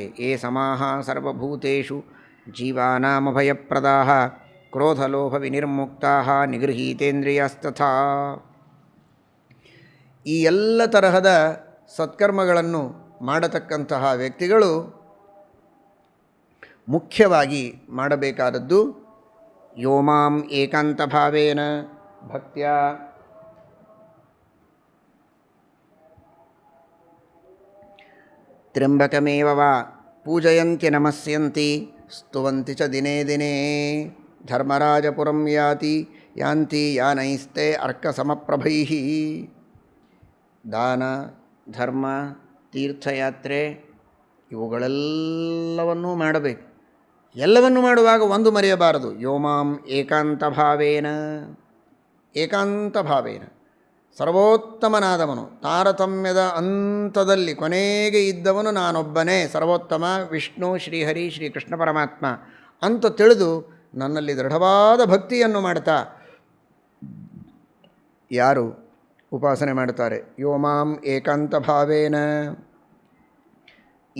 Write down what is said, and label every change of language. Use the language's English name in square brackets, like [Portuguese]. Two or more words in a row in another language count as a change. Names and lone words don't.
[Sanskrit] ಏ ಸಮಾಹ ಸರ್ವಭೂತೇಷು ಜೀವಾನಾಮಭಯಪ್ರದಾಃ ಕ್ರೋಧಲೋಭ ವಿನಿರ್ಮುಕ್ತಾಃ ನಿಗೃಹೀತೇಂದ್ರಿಯಸ್ತಥಾ. [Kannada] ಈ ಎಲ್ಲ ತರಹದ ಸತ್ಕರ್ಮಗಳನ್ನು ಮಾಡತಕ್ಕಂತಹ ವ್ಯಕ್ತಿಗಳು ಮುಖ್ಯವಾಗಿ ಮಾಡಬೇಕಾದದ್ದು [Sanskrit] ಯೋ ಮಾಂ ಏಕಾಂತಭಾವೇನ ಭಕ್ತ್ಯಾ ತ್ರ್ಯಂಬಕಮೇವ ವಾ ಪೂಜಯಂತಿ ನಮಸ್ಯಂತಿ ಸ್ತುವಂತಿ ಚ ದಿನೇ ದಿನೇ ಧರ್ಮರಾಜಪುರಂ ಯಾಂತಿ ಯಾನೈಸ್ತೆ ಅರ್ಕಸಮಪ್ರಭೈಃ. [Kannada] ದಾನ, ಧರ್ಮ, ತೀರ್ಥಯಾತ್ರೆ ಇವುಗಳೆಲ್ಲವನ್ನೂ ಮಾಡಬೇಕು. ಎಲ್ಲವನ್ನೂ ಮಾಡುವಾಗ ಒಂದು ಮರೆಯಬಾರದು, [Sanskrit] ಯೋ ಮಾಂ ಏಕಾಂತಭಾವೇನ. [Kannada] ಏಕಾಂತಭಾವೇನ ಸರ್ವೋತ್ತಮನಾದವನು, ತಾರತಮ್ಯದ ಅಂತದಲ್ಲಿ ಕೊನೆಗೆ ಇದ್ದವನು ನಾನೊಬ್ಬನೇ, ಸರ್ವೋತ್ತಮ ವಿಷ್ಣು, ಶ್ರೀಹರಿ, ಶ್ರೀಕೃಷ್ಣ ಪರಮಾತ್ಮ ಅಂತ ತಿಳಿದು ನನ್ನಲ್ಲಿ ದೃಢವಾದ ಭಕ್ತಿಯನ್ನು ಮಾಡ್ತಾ ಯಾರು ಉಪಾಸನೆ ಮಾಡ್ತಾರೆ, [Sanskrit] ಯೋ ಮಾಂ ಏಕಾಂತಭಾವೇನ.